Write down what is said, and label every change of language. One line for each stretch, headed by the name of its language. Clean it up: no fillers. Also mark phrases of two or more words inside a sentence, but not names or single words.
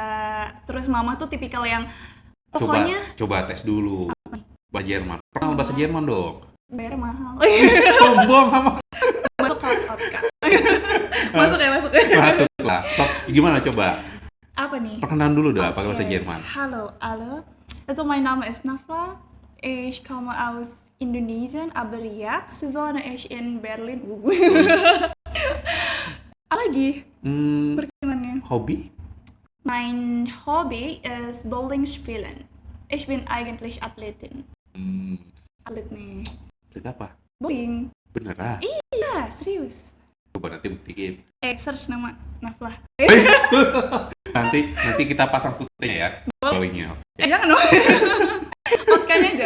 Indonesian: Terus mama tuh tipikal yang pokoknya coba tes dulu. Bahasa Jerman. Pernah bahasa Jerman dong. Bayar mahal. Sombong sama. Masuk kelas podcast. Masuk ya. Masuklah. So, gimana coba? Apa nih? Perkenalan dulu dah pakai bahasa Jerman.
German: Hallo alle. Also mein Name ist Nafla. Ich komme aus Indonesien, aber jetzt wohne ich in Berlin.
Indonesian: Lagi perkenannya. Hobi?
German: Mein Hobby ist Bowling spielen. Ich bin eigentlich Athletin.
Indonesian: Atlet nih. Atlet apa? Bowling. Beneran? Iya, serius. Coba nanti buktiin. Search nama Naflah. nanti kita pasang fotonya ya. Bowlingnya. Jangan dong. Outkan aja.